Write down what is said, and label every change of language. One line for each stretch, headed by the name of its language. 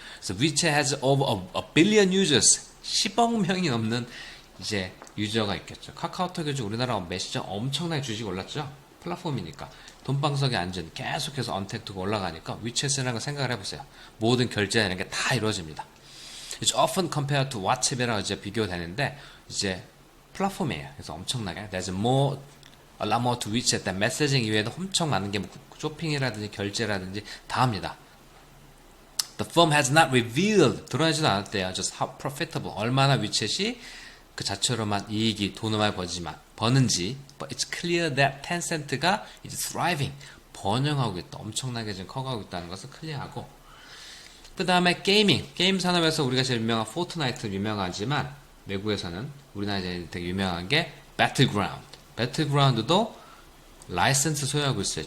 Korean: 그래서
English: WeChat has over a billion users
Korean: 10억 명이 넘는 이제 유저가 있겠죠. 카카오톡 요즘 우리나라 메시저 엄청나게 주식 올랐죠. 플랫폼이니까 돈방석에 앉은 계속해서 언택트가 올라가니까 위챗이라는 걸 생각을 해보세요. 모든 결제하는 게 다 이루어집니다.
English: It's often compared to WhatsApp
Korean: 이라고 이제 비교되는데 이제 플랫폼이에요. 그래서 엄청나게
English: there's a lot more to WeChat.
Korean: 메시징 이외에도 엄청 많은 게 뭐 쇼핑이라든지 결제라든지 다 합니다.
English: The firm has not revealed
Korean: 드러내지도 않았대요.
English: Just how profitable
Korean: 얼마나 위챗이 그 자체로만 이익이 돈을 많이 버는지
English: but it's clear that
Korean: Tencent가 이제 thriving 번영하고 있다. 엄청나게 지금 커가고 있다는 것을 클리어하고 그 다음에 게임 산업에서 우리가 제일 유명한 포트나이트 유명하지만 외국에서는 우리나라에 되게 유명한 게 배틀그라운드도 라이센스 소유하고 있어요.